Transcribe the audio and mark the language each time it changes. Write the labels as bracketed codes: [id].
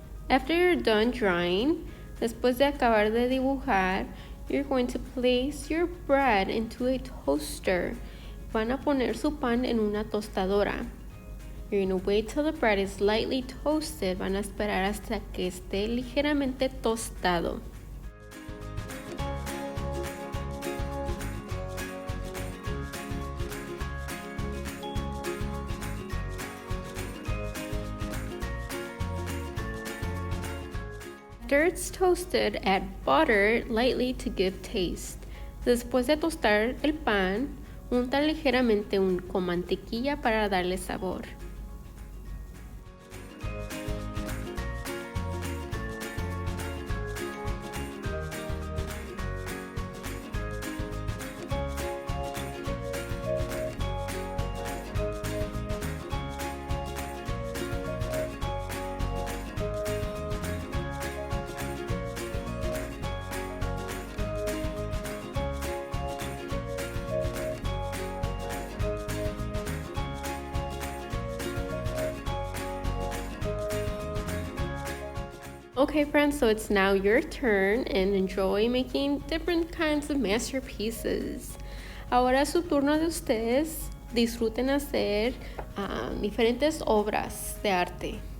[en] After you're done drawing, [es] después de acabar de dibujar, [en] you're going to place your bread into a toaster. [es] Van a poner su pan en una tostadora. [en] You're going to wait till the bread is lightly toasted. [es] Van a esperar hasta que esté ligeramente tostado. [en] After it's toasted, add butter lightly to give taste. [es] Después de tostar el pan, unta ligeramente con mantequilla para darle sabor. [en] Okay friends, so it's now your turn and enjoy making different kinds of masterpieces. [es] Ahora es su turno de ustedes. Disfruten hacer diferentes obras de arte.